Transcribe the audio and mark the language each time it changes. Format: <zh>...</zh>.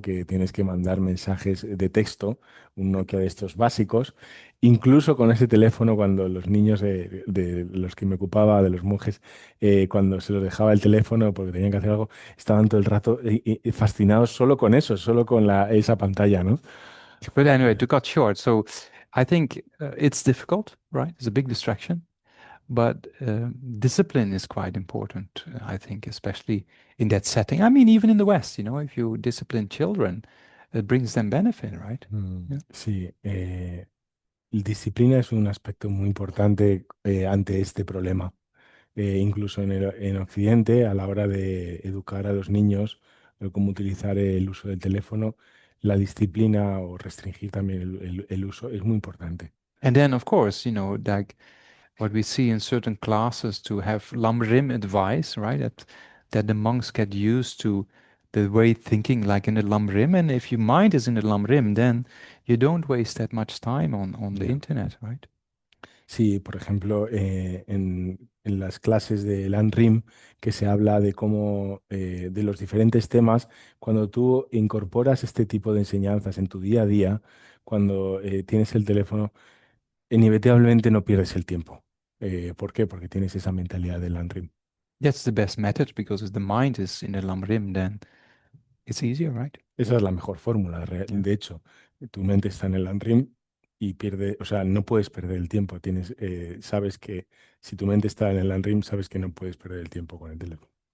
<es>Que tienes que mandar mensajes de texto, un Nokia de estos básicos. Incluso con ese teléfono, cuando los niños de los que me ocupaba, de los monjes, cuando se los dejaba el teléfono porque tenían que hacer algo, estaban todo el rato fascinados solo con eso, solo con esa pantalla, ¿no?</es> <en>But anyway, to cut short, so I think it's difficult, right? It's a big distraction, but discipline is quite important, I think, especially in that setting. I mean, even in the West, if you discipline children, it brings them benefit, right? Yeah.</en> <es>Sí, disciplina es un aspecto muy importante ante este problema. Incluso en Occidente, a la hora de educar a los niños, cómo utilizar el uso del teléfono, la disciplina o restringir también el uso es muy importante.</es> <en>And then, of course, like what we see in certain classes to have Lamrim advice, right? That the monks get used to the way thinking like in the Lamrim. And if your mind is in the Lamrim, then you don't waste that much time on the Yeah. internet, right?</en> <es>Sí, por ejemplo, en las clases de LANRIM, que se habla de cómo, de los diferentes temas, cuando tú incorporas este tipo de enseñanzas en tu día a día, cuando tienes el teléfono, inevitablemente no pierdes el tiempo. ¿Por qué? Porque tienes esa mentalidad de LANRIM.</es> <en>That's the best method because if the mind is in the Lamrim, then it's easier, right?</en> <es>Esa es la mejor fórmula.</es> <en>Yeah.</en> <es>De hecho, tu mente está en el LANRIM y o sea, no puedes perder el tiempo. Sabes que si tu mente está en el LANRIM, sabes que no puedes perder el tiempo con el teléfono.</es>